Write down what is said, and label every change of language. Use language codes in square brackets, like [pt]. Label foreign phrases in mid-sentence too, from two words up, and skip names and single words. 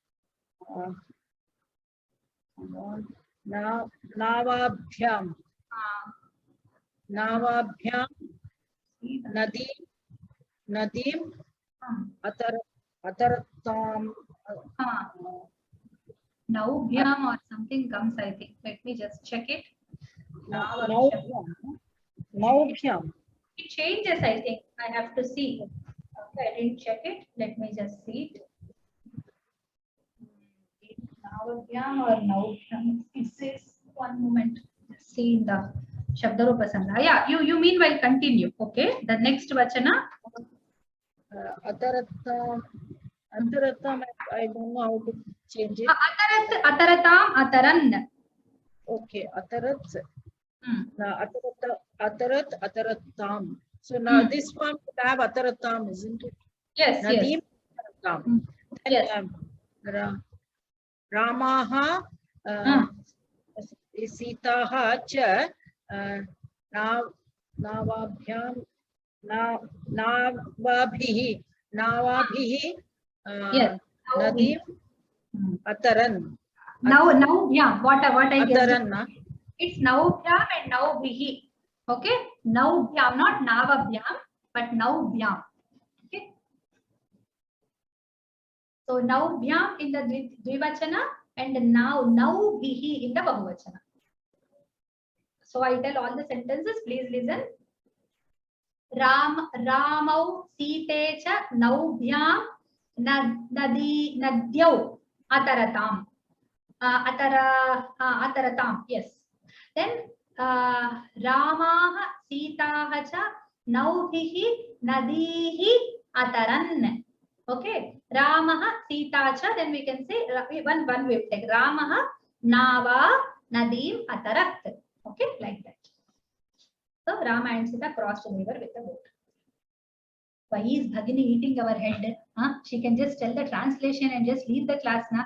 [sa] Navabhyam. Navabhyam. Nadim. Ataratam. [en] Naubhyam or something comes, I think. Let me just check it. [sa] Naubhyam. [en] It changes, I think. I have to see. Okay, I didn't check it. Let me just see it. Naubhyam or Naubhyam. It says, one moment. See in the Shabdarupa Sangha. Yeah, you meanwhile continue. Okay. The next Vachana. Ataratam, I don't know how to change it. [sa] Ataratam, Ataran. Okay, Atarat. Ataratam. [en] So now this one would have Ataratam, isn't it? Yes, [sa] Nadim [en] yes. [sa] Ataratam. [en] Yes. [sa] Ramaha Sitaha cha Navabhyam Navabhihi [en] Yes. [sa] Nadim Ataran. [en] Now, yeah, what I guess. [sa] Ataran, [en] It's Naubhyam and Naubhihi. Okay? Naubhyam, not Navabhyam, but Naubhyam. Okay? So Naubhyam in the Dvivachana and Naubhihi in the Bahuvachana. So I tell all the sentences, please listen. [sa] Ramau Site cha Naubhyam Nadyau Ataratam. Ataratam, yes. Then Ramaha Sitaha cha Naubhihi Nadihi Ataran. Okay, Ramaha Sita cha, [en] then we can say one we will take [sa] Ramaha Nava Nadim Atarat. [en] Okay, like that. So Rama and Sita crossed the river with the boat. Why is Bhagini eating our head? She can just tell the translation and just leave the class now.